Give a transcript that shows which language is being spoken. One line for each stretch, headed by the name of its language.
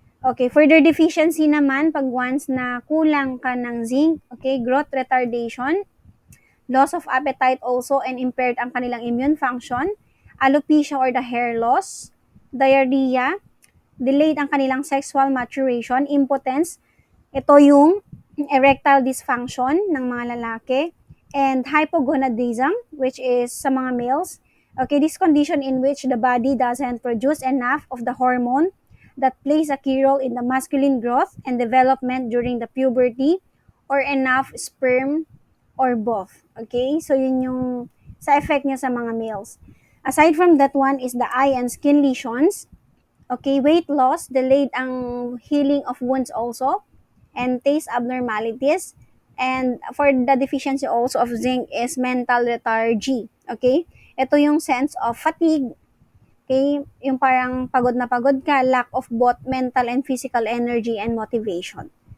English: Okay, further deficiency naman,
Filipino: pag once na kulang ka ng zinc,
English: okay, growth retardation, loss of appetite also and impaired
Filipino: ang kanilang
English: immune function, alopecia or the hair loss, diarrhea, delayed ang kanilang sexual maturation, impotence,
Filipino: ito yung
English: erectile dysfunction
Filipino: ng mga lalaki,
English: and hypogonadism,
Filipino: which is sa mga males.
English: Okay, this condition in which the body doesn't produce enough of the hormone that plays a key role in the masculine growth and development during the puberty or enough sperm or both.
Filipino: Okay, so yun yung sa effect niya sa mga males. Aside from that one is the eye and skin lesions. Okay, weight loss, delayed ang healing of wounds also, and taste abnormalities. And for the deficiency also of zinc is mental lethargy. Okay, ito yung sense of fatigue. Okay, yung parang pagod na pagod ka, lack of both mental and physical energy and motivation.